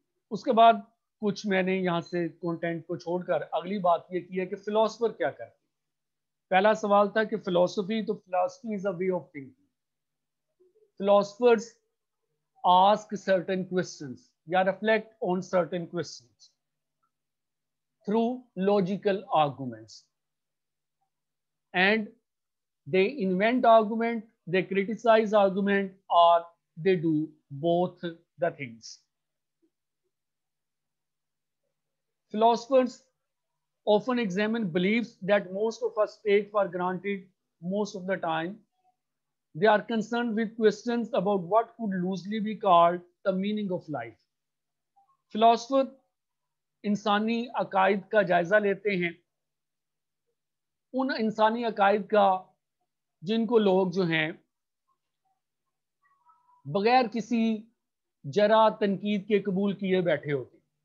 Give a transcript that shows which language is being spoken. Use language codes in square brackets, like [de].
[ur] اس کے بعد کچھ میں نے یہاں سے کنٹینٹ کو چھوڑ کر اگلی بات یہ کی ہے کہ فلاسفر کیا کرتے ہیں۔ پہلا سوال تھا کہ philosophy is a way of thinking. Philosophers [en] ask certain questions [ur] یا [en] reflect on certain questions through logical arguments, and they invent argument, they criticize argument, or they do both the things. Philosophers often examine beliefs that most of us take for granted most of the time. They are concerned with questions about what could loosely be called the meaning of life. [ur] Philosopher انسانی عقائد کا جائزہ لیتے ہیں، ان انسانی عقائد کا جن کو لوگ جو ہیں بغیر کسی جرح تنقید کے قبول کیے بیٹھے ہوتے ہیں،